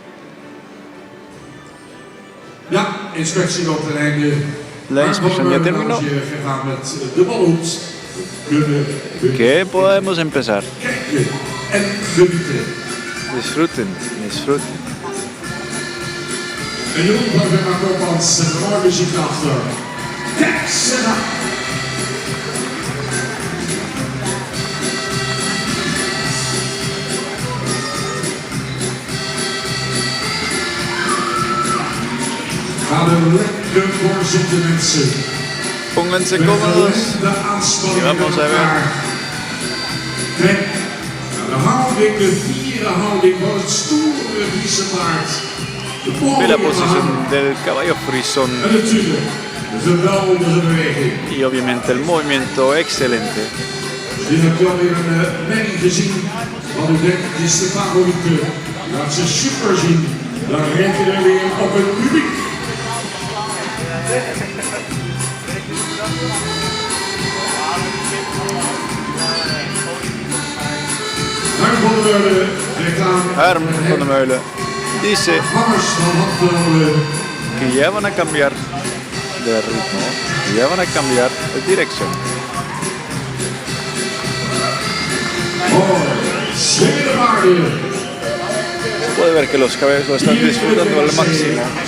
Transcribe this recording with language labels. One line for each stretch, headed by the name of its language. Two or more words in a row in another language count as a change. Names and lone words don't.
Spanish: La inspección ya terminó. ¿Qué podemos empezar? Disfruten, disfruten.
Dutch: En nu hebben we Koopmans en mooi muziek achter. Kijk, Senna. Ga er lekker voor zitten, mensen.
Spanish: Pónganse cómodos y vamos a ver.
Dutch: Kijk, de houding, de vierde houding van het stoere Friese paard.
Spanish: Ve la posición del caballo frisón y obviamente el movimiento excelente.
Dutch: Je hebt wel weer een merrie gezien, want ik denk het is de favoriete. Laat ze super zien, dan rent je er weer op het publiek.
Spanish: Harm van der Meulen dice que ya van a cambiar de ritmo, ya van a cambiar de dirección. Se puede ver que los caballos lo están disfrutando al máximo.